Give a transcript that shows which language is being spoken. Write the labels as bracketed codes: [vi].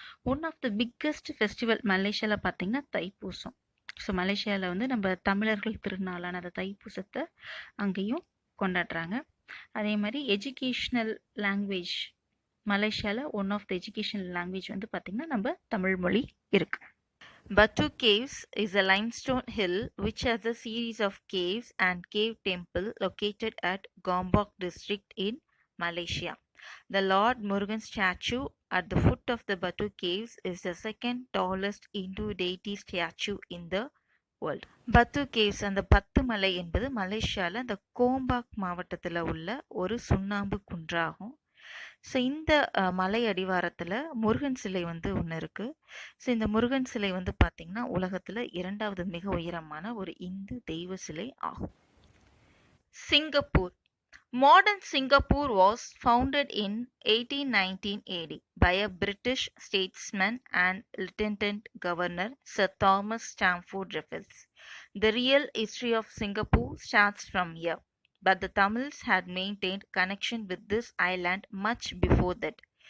[en] one of the biggest festival [ta] மலேசியாவில் பார்த்தீங்கன்னா Thaipusam. So மலேசியாவில் வந்து நம்ம தமிழர்கள் திருநாளான அந்த தைப்பூசத்தை அங்கேயும் கொண்டாடுறாங்க. அதே மாதிரி [en] educational language [ta] மலேசியாவில் [en] one of the educational language [ta] வந்து பார்த்திங்கன்னா நம்ம தமிழ் மொழி இருக்குது. [en] Batu Caves is a limestone hill which has a series of caves and cave temple located at Gombak district in Malaysia. The Lord Murugan statue at the foot of the Batu Caves is the second tallest Hindu deity statue in the world. [ta] பத்து caves, அந்த பத்து மலை என்பது மலேசியாவில் அந்த Gombak மாவட்டத்தில் உள்ள ஒரு சுண்ணாம்பு குன்றாகும். ஸோ இந்த மலை அடிவாரத்தில் முருகன் சிலை வந்து ஒன்று இருக்குது. ஸோ இந்த முருகன் சிலை வந்து பார்த்திங்கன்னா உலகத்தில் 2வது மிக உயரமான ஒரு இந்து தெய்வ சிலை ஆகும். Singapore. [en] Modern Singapore was founded in 1819 AD by a British statesman and Lieutenant Governor Sir Thomas Stamford Raffles. The real history of Singapore starts from here, but the Tamils had maintained connection with this island much before that.